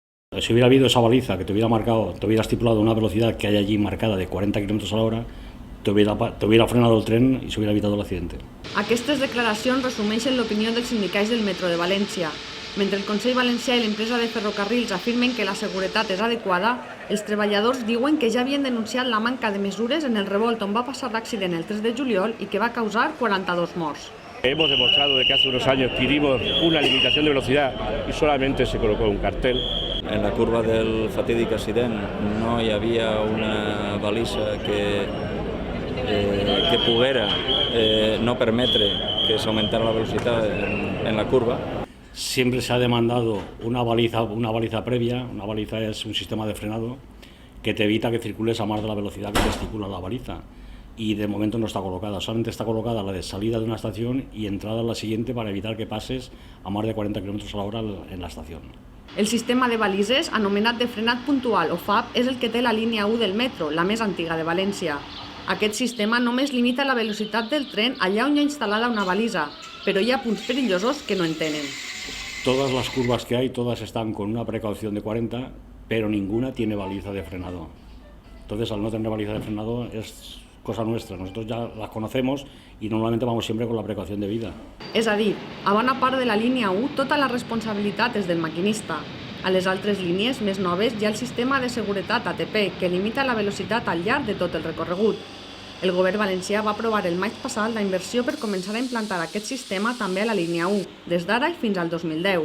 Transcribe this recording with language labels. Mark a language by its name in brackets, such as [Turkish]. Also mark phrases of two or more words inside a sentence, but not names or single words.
[Spanish] Si hubiera habido esa baliza que te hubiera marcado, te hubiera estipulado una velocidad que hay allí marcada de 40 km a la hora, te hubiera frenado el tren y se hubiera evitado el accidente. [Catalan] Aquestes declaracions resumeixen l'opinió dels sindicats del metro de València. Mentre el Consell Valencià i l'empresa de ferrocarrils afirmen que la seguretat és adequada, els treballadors diuen que ja havien denunciat la manca de mesures en el revolt on va passar l'accident el 3 de juliol i que va causar 42 morts. [Spanish] Hemos demostrado de que hace unos años pedimos una limitación de velocidad y solamente se colocó un cartel. [Catalan] En la curva del fatídic accident no hi havia una balisa que poguera no permetre que s'augmentara la velocitat en la curva. [Spanish] Siempre se ha demandado una baliza previa. Una baliza es un sistema de frenado que te evita que circules a más de la velocidad que te estipula la baliza. Y de momento no está colocada, solamente está colocada la de salida de una estación y entrada a la siguiente para evitar que pases a más de 40 km a la hora en la estación. [Catalan] El sistema de balises, anomenat de frenat puntual o FAP, és el que té la línia 1 del metro, la més antiga de València. Aquest sistema només limita la velocitat del tren allà on hi ha instal·lada una balisa, però hi ha punts perillosos que no en tenen. [Spanish] Todas las curvas que hay, todas están con una precaución de 40, pero ninguna tiene baliza de frenado. Entonces, al no tener baliza de frenado es cosa nuestra. Nosotros ya las conocemos y normalmente vamos siempre con la precaución de vida. [Catalan] És a dir, a bona part de la línia 1 tota la responsabilitat és del maquinista. A les altres línies més noves hi ha el sistema de seguretat ATP que limita la velocitat al llarg de tot el recorregut. El govern valencià va aprovar el maig passat la inversió per començar a implantar aquest sistema també a la línia 1, des d'ara i fins al 2010.